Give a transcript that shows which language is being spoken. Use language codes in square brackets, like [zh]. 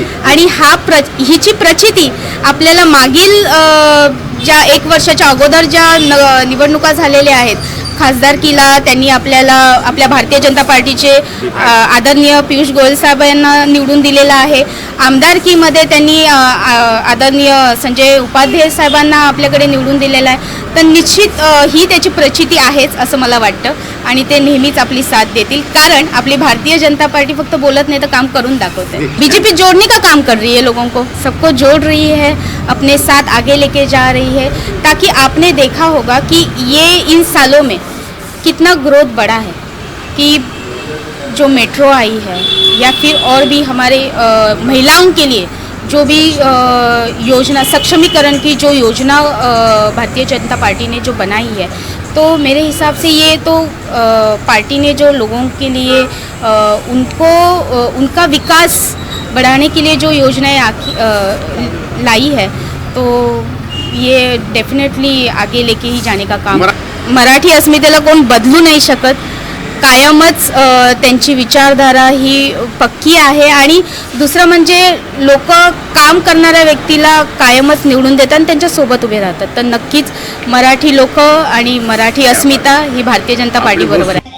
[mr] आणि हिची प्रचिती आपल्याला मागील ज्या 1 वर्षाच्या अगोदर ज्या निवडणुका झालेल्या आहेत, खासदारकीला त्यांनी आपल्या भारतीय जनता पार्टीचे आदरणीय पियुष गोयल साहेब यांना निवडून दिलेला आहे। आमदारकीमध्ये त्यांनी आदरणीय संजय उपाध्याय साहेबांना आपल्याकडे निवडून दिलेला आहे। तर निश्चित ही त्याची प्रचिती आहेच असं मला वाटतं आणि ते नेहमीच आपली साथ देतील, कारण आपली भारतीय जनता पार्टी फक्त बोलत नहीं तो काम करून दाखवते। [hi] बीजेपी जोड़ने का काम कर रही है, लोगों को सबको जोड़ रही है, अपने साथ आगे लेके जा रही है, ताकि आपने देखा होगा कि ये इन सालों में कितना ग्रोथ बढ़ा है कि जो मेट्रो आई है या फिर और भी हमारे महिलाओं के लिए जो भी योजना, सक्षमीकरण की जो योजना भारतीय जनता पार्टी ने जो बनाई है, तो मेरे हिसाब से ये तो पार्टी ने जो लोगों के लिए उनका विकास बढ़ाने के लिए जो योजनाएं लाई है, तो ये डेफिनेटली आगे लेके ही जाने का काम। [mr] मराठी अस्मितेला कोण बदलू नाही शकत, कायमच त्यांची विचारधारा ही पक्की आहे आणि दुसरं म्हणजे लोक काम करणाऱ्या व्यक्तीला कायमच निवडून देतात आणि त्यांच्या सोबत उभे राहतात। तर नक्कीच मराठी लोक आणि मराठी अस्मिता ही भारतीय जनता पार्टी बरोबर आहे।